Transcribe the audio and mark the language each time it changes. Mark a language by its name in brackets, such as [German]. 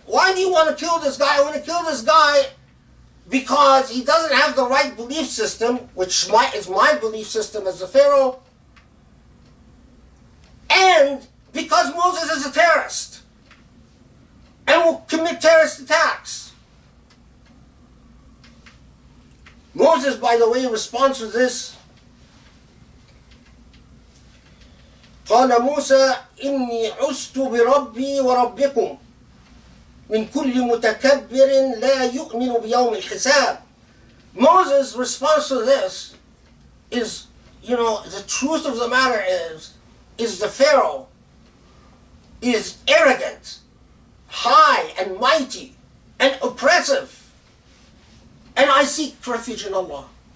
[English] Why do you want to kill this guy? I want to kill this guy because he doesn't have the right belief system, which is my belief system as the Pharaoh, and because Moses is a terrorist and will commit terrorist attacks. Moses, by the way, responds to this. [Arabic] قال موسى إني عزت بربي وربكم من كل متكبر لا يؤمن بيوم الحساب. [English] Moses' response to this is, you know, the truth of the matter is the Pharaoh is arrogant, high and mighty and oppressive, and I seek refuge in Allah.